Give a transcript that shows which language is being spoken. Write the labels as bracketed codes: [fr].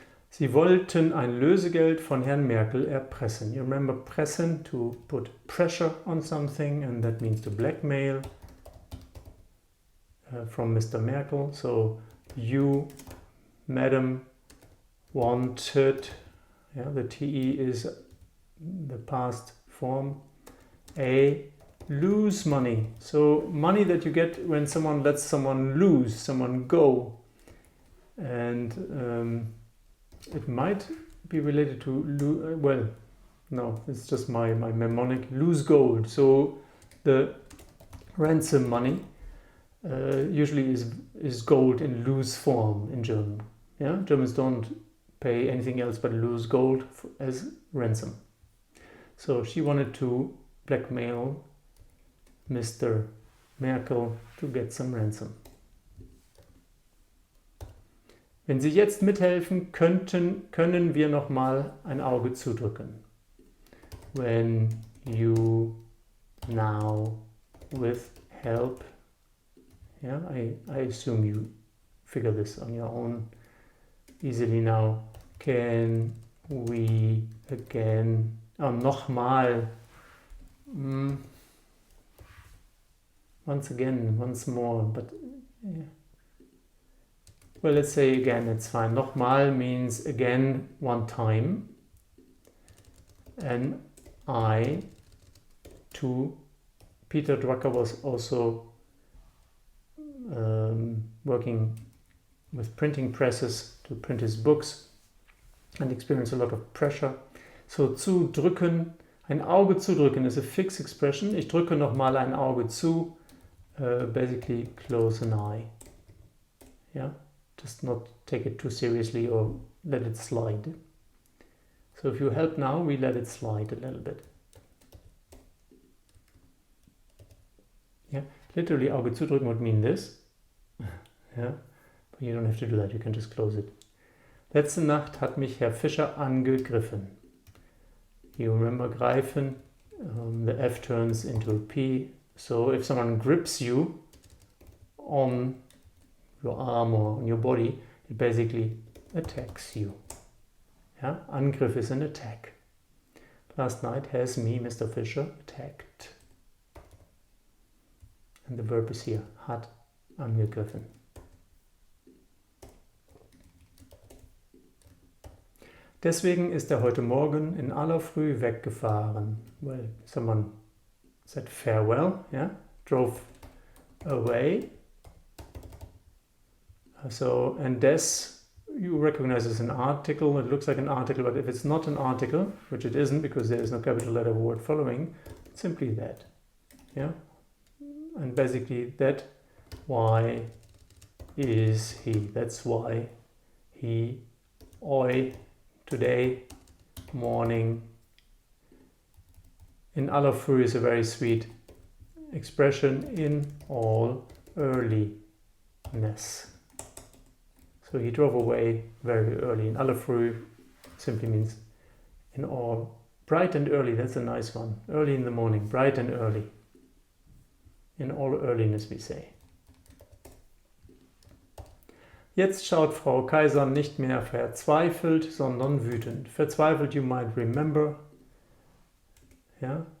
[de] Sie wollten ein Lösegeld von Herrn Merkel erpressen. [en] You remember pressen, to put pressure on something, and that means to blackmail from Mr. Merkel. So you, madam, wanted Yeah, the TE is the past form. A lose money. So money that you get when someone lets someone lose, someone go. And it might be related to, well, no, it's just my mnemonic, lose gold. So the ransom money usually is gold in loose form in German. Yeah, Germans don't pay anything else but lose gold as ransom. So she wanted to blackmail Mr. Merkel to get some ransom. [de] Wenn Sie jetzt mithelfen könnten, können wir noch mal ein Auge zudrücken. [en] When you now with help, yeah, I assume you figure this on your own easily now. Can we again, nochmal, once again, once more, but yeah. Well, let's say again, it's fine. Nochmal means again, one time. And Peter Drucker was also working with printing presses to print his books and experienced a lot of pressure. So [de] zudrücken, ein Auge zudrücken [en] is a fixed expression. [de] Ich drücke nochmal ein Auge zu, [en] basically close an eye. Yeah, just not take it too seriously or let it slide. So if you help now, we let it slide a little bit. Yeah, literally [de] Auge zudrücken [en] would mean this. Yeah, but you don't have to do that, you can just close it. [de] Letzte Nacht hat mich Herr Fischer angegriffen. [en] You remember greifen, the F turns into a P. So if someone grips you on your arm or on your body, it basically attacks you. Yeah? Angriff is an attack. Last night has me, Mr. Fischer, attacked. And the verb is here, [de] hat angegriffen. Deswegen ist er heute Morgen in aller Früh weggefahren. [en] Well, someone said farewell, yeah, drove away. So, and des, you recognize as an article, it looks like an article, but if it's not an article, which it isn't because there is no capital letter word following, it's simply that, yeah. And basically that, why is he, that's why he, oi, today, morning. [de] In aller Früh [en] is a very sweet expression, in all earliness. So he drove away very early. [de] In aller Früh [en] simply means in all. Bright and early, that's a nice one. Early in the morning, bright and early. In all earliness we say. [de] Jetzt schaut Frau Kaiser nicht mehr verzweifelt, sondern wütend. [en] Verzweifelt you might remember. Yeah?